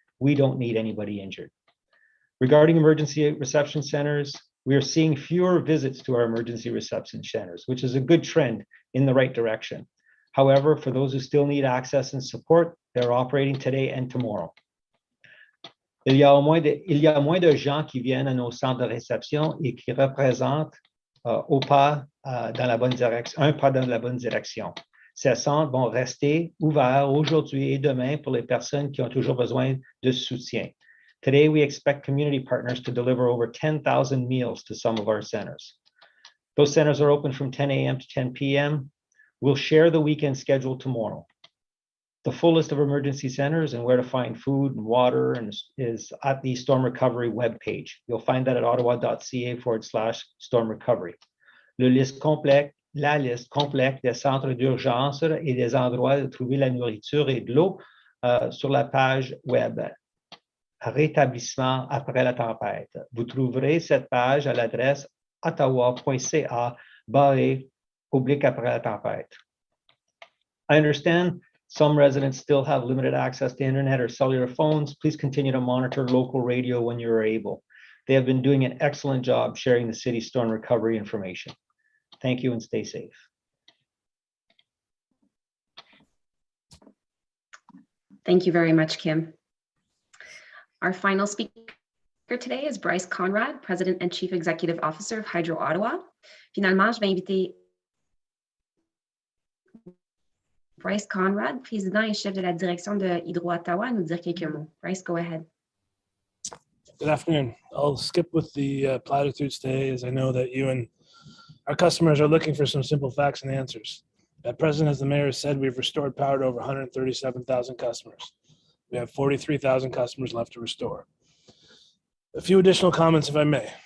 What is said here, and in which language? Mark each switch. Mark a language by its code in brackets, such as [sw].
[en] We don't need anybody injured. Regarding emergency reception centers, we are seeing fewer visits to our emergency reception centers, which is a good trend in the right direction. However, for those who still need access and support, they're operating today and tomorrow. [fr] Il y a moins de gens qui viennent à nos centres de réception et qui représentent un pas dans la bonne direction. Ces centres vont rester ouverts aujourd'hui et demain pour les personnes qui ont toujours besoin de soutien. [en] Today, we expect community partners to deliver over 10,000 meals to some of our centers. Those centers are open from 10 a.m. to 10 p.m. We'll share the weekend schedule tomorrow. The full list of emergency centers and where to find food and water is at the Storm Recovery webpage. You'll find that at ottawa.ca/storm recovery. [fr] La liste complète des centres d'urgence et des endroits de trouver la nourriture et de l'eau sur la page web Rétablissement après la tempête. Vous trouverez cette page à l'adresse ottawa.ca/après la tempête. [en] I understand some residents still have limited access to internet or cellular phones. Please continue to monitor local radio when you are able. They have been doing an excellent job sharing the city's storm recovery information. Thank you and stay safe. Thank you very much, Kim. Our final speaker Here today is Bryce Conrad, President and Chief Executive Officer of Hydro Ottawa. [fr] Finalement, je vais inviter Bryce Conrad, président et chef de la direction de Hydro Ottawa, à nous dire quelques mots. [en] Bryce, go ahead. Good afternoon. I'll skip with the platitudes today, as I know that you and our customers are looking for some simple facts and answers. At present, as the mayor said, we've restored power to over 137,000 customers. We have 43,000 customers left to restore. A few additional comments, if I may.